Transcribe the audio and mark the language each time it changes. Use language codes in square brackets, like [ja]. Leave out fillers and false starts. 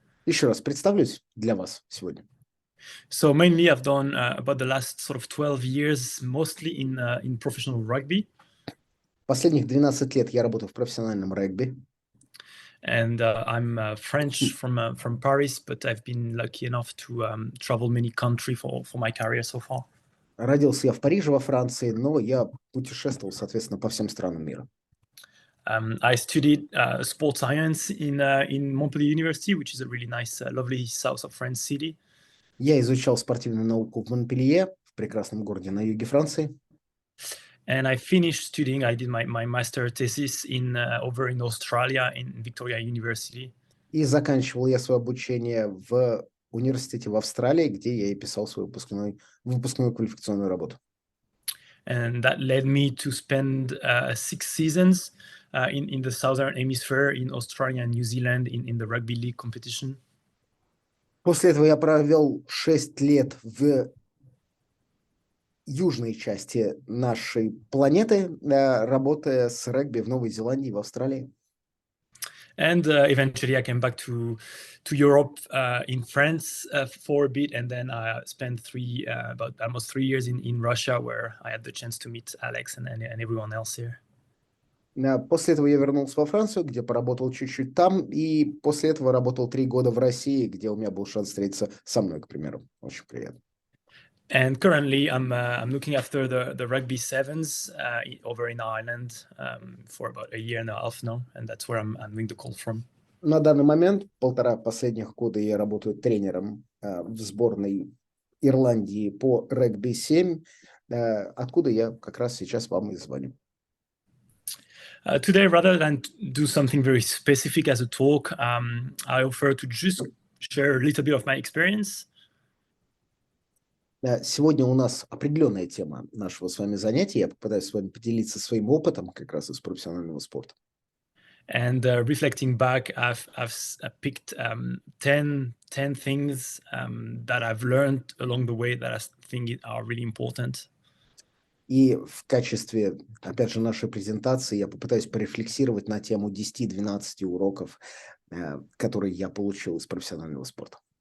[ru] Еще раз представлюсь для вас сегодня. [en] So mainly I've done about the last sort of 12 years, mostly in professional rugby. [ru] Последних 12 лет я работаю в профессиональном регби. [en] And I'm French from Paris, but I've been lucky enough to travel many countries for my career so far. [ru] Родился я в Париже, во Франции, но я путешествовал, соответственно, по всем странам мира. [en] I studied sports science in Montpellier University, which is a really nice, lovely south of France city. [ru] Я изучал спортивную науку в Монпелье, в прекрасном городе на юге Франции. [en] And I finished studying. I did my master thesis over in Australia in Victoria University. [ru] И заканчивал я свое обучение в университете в Австралии, где я и писал свою выпускную квалификационную работу. [en] And that led me to spend 6 seasons in the Southern Hemisphere, in Australia and New Zealand, in the rugby league competition. [ru] После этого я провел 6 лет в южной части нашей планеты, работая с регби в Новой Зеландии и в Австралии. [en] And eventually I came back to Europe in France for a bit, and then I spent about almost 3 years in Russia, where I had the chance to meet Alex and everyone else here. [ru] После этого я вернулся во Францию, где поработал чуть-чуть там, и после этого работал 3 года в России, где у меня был шанс встретиться со мной, к примеру. Очень приятно. [en] And currently, I'm looking after the rugby sevens over in Ireland for about a year and a half now, and that's where I'm doing the call from. [ru] На данный момент 1,5 последних года я работаю тренером в сборной Ирландии по регби-7, откуда я как раз сейчас вам и звоню. [en] Today, rather than do something very specific as a talk, I offer to just share a little bit of my experience. [ru] Сегодня у нас определенная тема нашего с вами занятия. Я попытаюсь с вами поделиться своим опытом как раз из профессионального спорта. [en] And reflecting back, I've picked 10 things that I've learned along the way that I think are really important. [ru] И в качестве, опять же, нашей презентации я попытаюсь порефлексировать на тему 10-12 уроков, которые я получил из профессионального спорта.